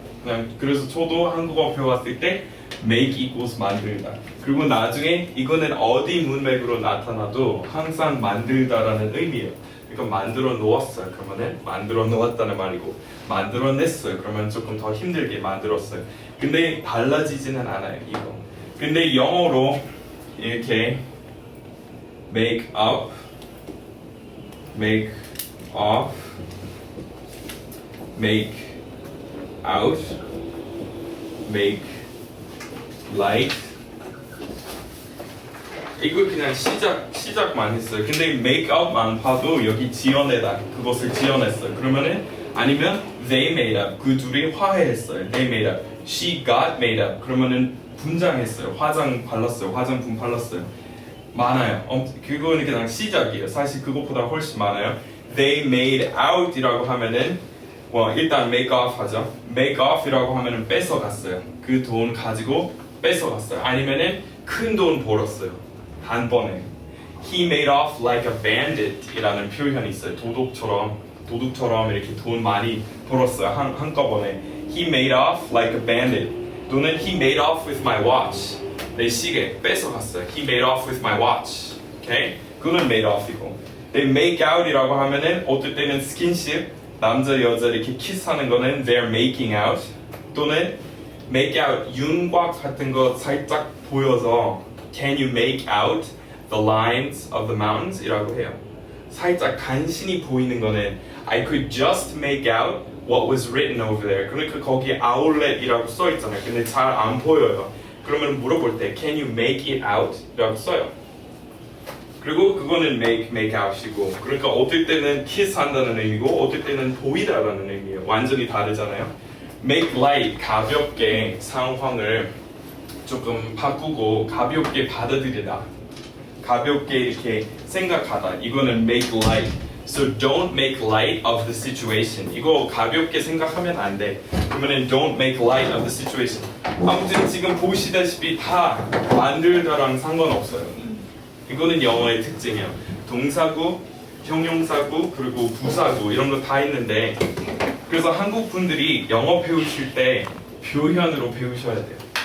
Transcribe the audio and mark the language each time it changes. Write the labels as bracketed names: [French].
[Korean] 그냥 그래서 저도 한국어 배웠을 때 [English] make equals [Korean] 만들다. 그리고 나중에 이거는 어디 문맥으로 나타나도 항상 만들다라는 의미예요. 그러니까 만들어 놓았어요. 그러면은 만들어 놓았다는 말이고 만들어냈어요. 그러면 조금 더 힘들게 만들었어요. 근데 달라지지는 않아요. 이거. 근데 영어로 이렇게 [English] make up, make off, make out, make light. [Korean] 이거 그냥 시작만 했어요. 근데 make up만 봐도 여기 지어내다 그것을 지어냈어요. 그러면은 아니면 [English] they made up [Korean] 그 둘이 화해했어요. [English] they made up. she got made up [Korean] 그러면은 분장했어요. 화장 발랐어요. 화장품 발랐어요. 많아요. 그거는 그냥 시작이에요. 사실 그것보다 훨씬 많아요. [English] they made out [Korean] 이라고 하면은 일단 [English] make off [Korean] 하죠. make off이라고 하면은 뺏어갔어요. 그 돈 가지고 뺏어갔어요. 아니면은 큰 돈 벌었어요. 단번에. [English] he made off like a bandit [Korean] 이라는 표현이 있어요. 도둑처럼 이렇게 돈 많이 벌었어요. 한꺼번에. [English] he made off like a bandit [Korean] 또는 [English] he made off with my watch [Korean] 내 시계 뺏어갔어요. [English] he made off with my watch. Okay? [Korean] 그거는 [English] made off이고 they make out [Korean] 이라고 하면은 어떨 때는 스킨십 남자 여자 이렇게 키스하는 거는 [English] they're making out [Korean] 또는 [English] make out [Korean] 윤곽 같은 거 살짝 보여서 [English] can you make out the lines of the mountains? [Korean] 이라고 해요. 살짝 간신히 보이는 거는 [English] I could just make out what was written over there. [Korean] 그러니까 거기 outlet이라고 써 있잖아요. 근데 잘 안 보여요. 그러면 물어볼 때 [English] can you make it out? [Korean] 이라고 써요. 그리고 그거는 make out이고 그러니까 어떨 때는 kiss 한다는 의미고 어떨 때는 보이다라는 의미예요. 완전히 다르잖아요. make light 가볍게 상황을 조금 바꾸고 가볍게 받아들이다. 가볍게 이렇게 생각하다. 이거는 [English] make light. So don't make light of the situation. [Korean] 이거 가볍게 생각하면 안 돼. 그러면은 [English] don't make light of the situation. [Korean] 아무튼 지금 보시다시피 다 만들다랑 상관없어요. 이거는 영어의 특징이에요. 동사구, 형용사구, 그리고 부사구 이런 거 다 있는데 그래서 한국 분들이 영어 배우실 때 표현으로 배우셔야 돼요.